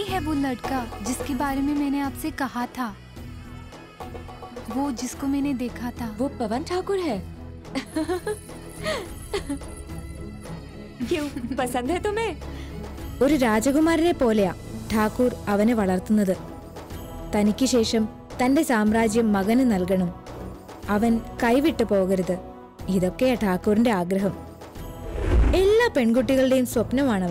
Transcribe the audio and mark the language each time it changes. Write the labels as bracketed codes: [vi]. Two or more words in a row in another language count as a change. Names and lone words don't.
[hi] वो लड़का जिसके बारे में मैंने आपसे कहा था, वो जिसको मैंने देखा था, वो पवन ठाकुर है। क्यों पसंद है तुम्हें? [ml] ഒരു രാജകുമാരനെ പോലെയാ ഠാക്കൂർ അവനെ വളർത്തുന്നത്. തനിക്ക് ശേഷം തന്റെ സാമ്രാജ്യം മകന് നൽകണം, അവൻ കൈവിട്ടു പോകരുത്. ഇതൊക്കെയാ ഠാക്കൂറിന്റെ ആഗ്രഹം. എല്ലാ പെൺകുട്ടികളുടെയും സ്വപ്നമാണവൻ.